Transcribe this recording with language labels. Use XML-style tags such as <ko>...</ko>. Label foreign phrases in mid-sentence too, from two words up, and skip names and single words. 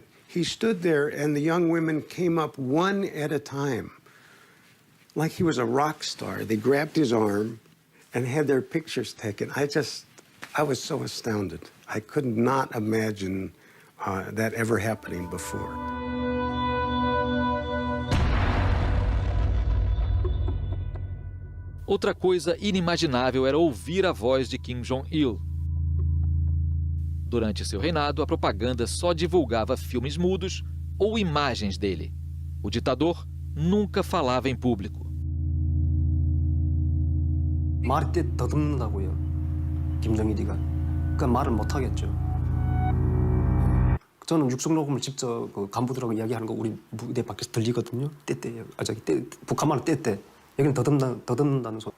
<en>He stood there and the young women came up one at a time, like he was a rock star. They grabbed his arm and had their pictures taken. I was so astounded. I could not imagine that ever happening before.</en> <pt>Outra coisa inimaginável era ouvir a voz de Kim Jong-il. Durante seu reinado, a propaganda só divulgava filmes mudos ou imagens dele. O ditador nunca falava em público.</pt> <ko>말이 더듬는다고요. 김정일이가. 그러니까 말을 못 하겠죠. 저는 육성 녹음을 직접 그 간부들하고 이야기하는 거 우리 무대 밖에서 들리거든요. 떼떼예요. 북한 말은 떼떼. 여기는 더듬는다는 소리.</ko>